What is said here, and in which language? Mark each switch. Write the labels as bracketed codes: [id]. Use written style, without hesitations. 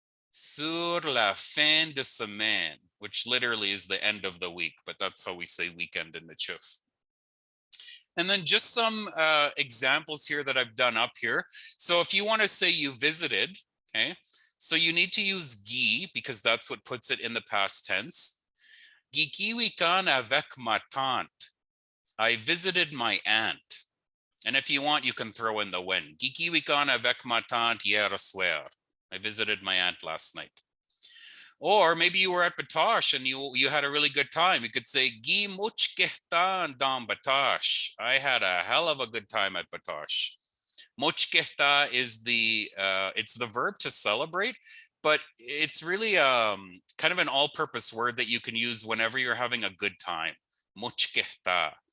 [crm] Sur la fin de semaine, [en] which literally is the end of the week, but that's how we say weekend in Michif. And then just some examples here that I've done up here. So if you want to say you visited, okay, so you need to use gi because that's what puts it in the past tense. [crm] Gikiwikan avec ma tante. [en] I visited my aunt. And if you want, you can throw in the when. [crm] Gikiwikan avec ma tante hier soir. [en] I visited my aunt last night. Or maybe you were at Batosh and you had a really good time. You could say, [crm] Gi much kehtan dam Batosh. [en] I had a hell of a good time at Batosh. Much kehta is it's the verb to celebrate, but it's really kind of an all-purpose word that you can use whenever you're having a good time. Much kehta.